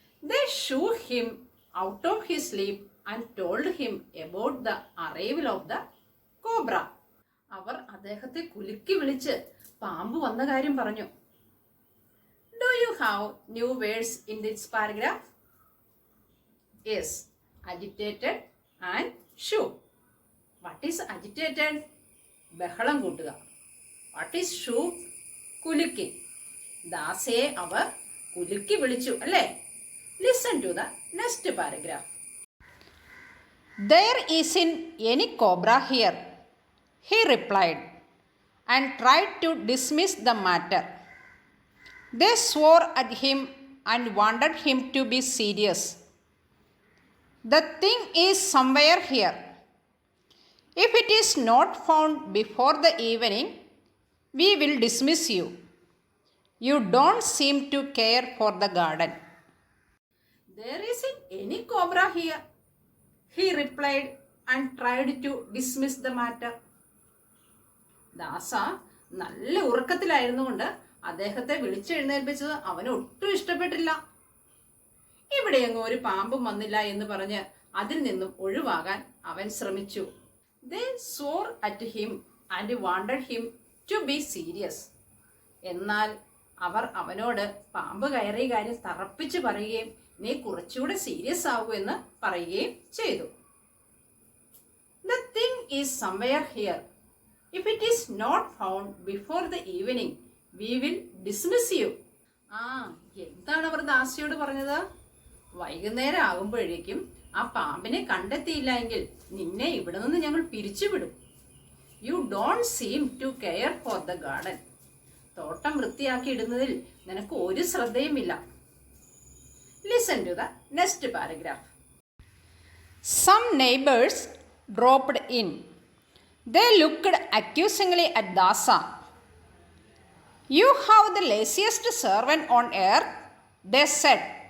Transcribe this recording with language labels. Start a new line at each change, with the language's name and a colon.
English: They shook him out of his sleep and told him about the arrival of the cobra.
Malayalam: അവർ അദ്ദേഹത്തെ കുലുക്കി വിളിച്ച് പാമ്പ് വന്ന കാര്യം പറഞ്ഞു.
English: Do you have new words in this paragraph? Yes, agitated and shook. What is agitated?
Malayalam: ബഹളം കൂട്ടുക.
English: What is shook?
Malayalam: കുലുക്കി. ദാസയെ അവർ കുലുക്കി വിളിച്ചു അല്ലേ?
English: Listen to the next paragraph. There isn't any cobra here, he replied, and tried to dismiss the matter. They swore at him and wanted him to be serious. The thing is somewhere here. If it is not found before the evening, we will dismiss you. You don't seem to care for the garden. There isn't any cobra here, he replied and tried to dismiss the matter.
Malayalam: ദാസ നല്ല ഉറക്കത്തിലായിരുന്നുകൊണ്ട് അദ്ദേഹത്തെ വിളിച്ചെഴുന്നേൽപ്പിച്ചത് അവന് ഒട്ടും ഇഷ്ടപ്പെട്ടില്ല. ഇവിടെയെങ്ങും ഒരു പാമ്പും വന്നില്ല എന്ന് പറഞ്ഞ് അതിൽ നിന്നും ഒഴിവാകാൻ അവൻ ശ്രമിച്ചു.
English: They swore at him and wanted him to be serious.
Malayalam: എന്നാൽ അവർ അവനോട് പാമ്പ് കയറിയ കാര്യം തറപ്പിച്ച് പറയുകയും നീ കുറച്ചുകൂടെ സീരിയസ് ആകൂ എന്ന് പറയുകയും ചെയ്തു.
English: The thing is somewhere here. If it is not found before the evening, we will dismiss you.
Malayalam: എന്താണ് അവർ ദാസിയോട് പറഞ്ഞത്? വൈകുന്നേരം ആകുമ്പോഴേക്കും ആ പാമ്പിനെ കണ്ടെത്തിയില്ല എങ്കിൽ നിന്നെ ഇവിടെ നിന്ന് ഞങ്ങൾ പിരിച്ചുവിടും.
English: You don't seem to care for the garden.
Malayalam: തോട്ടം വൃത്തിയാക്കി ഇടുന്നതിൽ നിനക്ക് ഒരു ശ്രദ്ധയുമില്ല.
English: Listen to the next paragraph. Some neighbors dropped in. They looked accusingly at Dasa. You have the laziest servant on earth, they said.